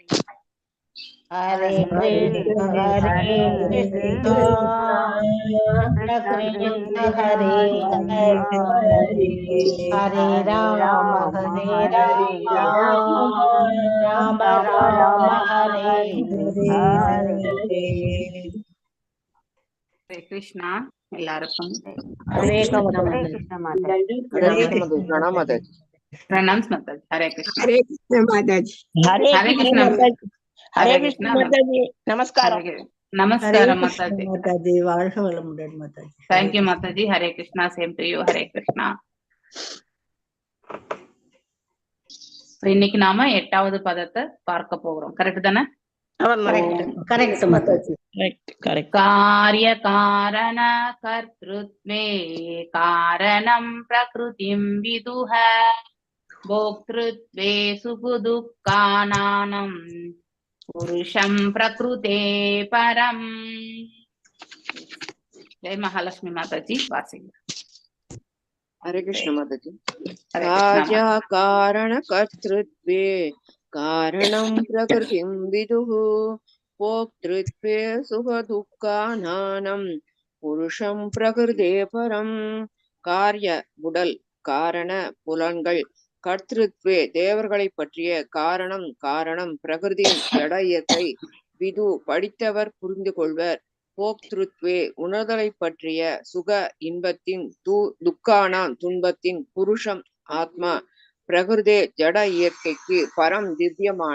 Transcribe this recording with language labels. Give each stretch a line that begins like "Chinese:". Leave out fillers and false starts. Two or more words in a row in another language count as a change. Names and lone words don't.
Tamil: ஹரே கிருஷ்ண ஹரே கிருஷ்ண கிருஷ்ண ஹரே ஹரே ஹரே ராம ராம ராம ஹரே ஹரே ஹரே கிருஷ்ணா எல்லாருக்கும் ஹரே ஹரே கிருஷ்ண கிருஷ்ண மாதாஜி பிரணாம் மாதாஜி. பிரணாம்ஸ் மாதாஜி. ஹரே கிருஷ்ணா ஹரே கிருஷ்ண மாதாஜி. ஹரே ஹரே கிருஷ்ண கிருஷ்ணா மாதாஜி. ஹரே ஹரே கிருஷ்ண கிருஷ்ணா மாதாஜி. ஹரே நமஸ்காரம். ஹரே நமஸ்காரம் கிருஷ்ண மாதாஜி. மாதாஜி, வாழ்க வளமுடன் மாதாஜி. ஹரே தேங்க்யூ கிருஷ்ண. மாதாஜி. ஹரே கிருஷ்ணா.
English: same to you.
Tamil: ஹரே கிருஷ்ணா. இன்னைக்கு நாம 8வது பதத்தை பார்க்க போகிறோம். கரெக்ட் தானே? கரெக்ட் மாதாஜி. கரெக்ட்.
Sanskrit: कार्य कारण कर्तृत्वे कारणं प्रकृतिं विदुः भोक्तृत्वे सुखदुःखानां पुरुषं प्रकृते परम्. जय महालक्ष्मी माताजी. वासिंग. हरे कृष्ण माताजी. हरे कृष्णा. कारणकर्तृत्वे कारणं प्रकृतिं विदुः भोक्तृत्वे सुखदुःखानां पुरुषं प्रकृतेः परम्.
Tamil: காரிய உடல், காரண புலன்கள், கர்த்திருத்வே தேவர்களை பற்றிய காரணம் காரணம், பிரகிருதி ஜட இயற்கை, விது படித்தவர் புரிந்து கொள்வர், போக்திருத்வே உணர்தலை பற்றிய, சுக இன்பத்தின், துக்கானாம் துன்பத்தின், புருஷம் ஆத்மா, பிரகிருதே ஜட இயற்கைக்கு, பரம் திவ்யமான.